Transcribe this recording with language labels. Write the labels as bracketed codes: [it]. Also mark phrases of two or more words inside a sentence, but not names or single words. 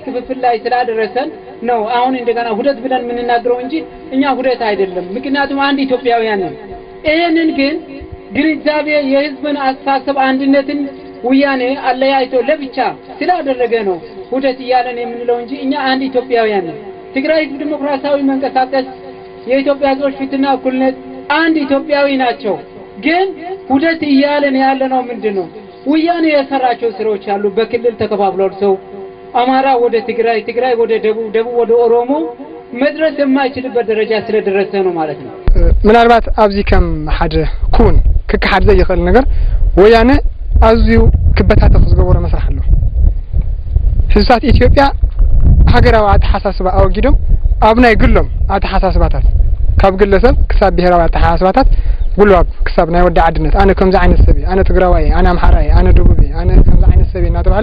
[am] ክፍፍል ላይ ስላደረሰን ነው አሁን እንደገና ሁደት ብለን የምንናገረው እንጂ እኛ ሁደት አይደለም ምክንያቱም አንድ ኢትዮጵያውያን ነን ይሄንን ግን ግንዛቤ የህዝብን አስተሳሰብ አንድነትን ውያኔ አለያይቶ ለብቻ ስላደረገ ነው ሁደት ይያለን የምንለው እንጂ እኛ አንድ ኢትዮጵያውያን ነን ትግራይ ዲሞክራሲያዊ መንቀሳቀስ የኢትዮጵያ ህዝቦች ፍትህና እኩልነት አንድ ኢትዮጵያዊ ናቸው ግን ሁደት ይያለን ያለነው ምንድነው ወያኔ የሰራቸው ስራዎች አሉ በክልል ተከፋፍለው ሰው አማራ ወደ ትግራይ ትግራይ ወደ ደቡብ ደቡብ ወደ ኦሮሞ መድረስ የማይችልበት ደረጃ ስለደረሰ ነው ማለት ነው [ti] ምናልባት አብዚ ከም ሓደ ኩን ክካሓድ ዘይኽእል ነገር ወያነ አዝዩ ክበታተኽ ዝገበሮ መስራሕ ኣሎ ህዝባት ኢትዮጵያ ሃገራዊ አተሓሳስባ አወጊዶም አብናይ ግሎም አተሓሳስባታት ካብ ግለሰብ ክሳብ ብሔራዊ አተሓሳስባታት ጉልባብ ክሳብ ናይ ወዲ ዓድነት አነ ከምዚ ዓይነት ሰብ አነ ትግራዋይ አነ አምሓራይ አነ ደቡብ አነ ከምዚ ዓይነት ሰብ እናተባለ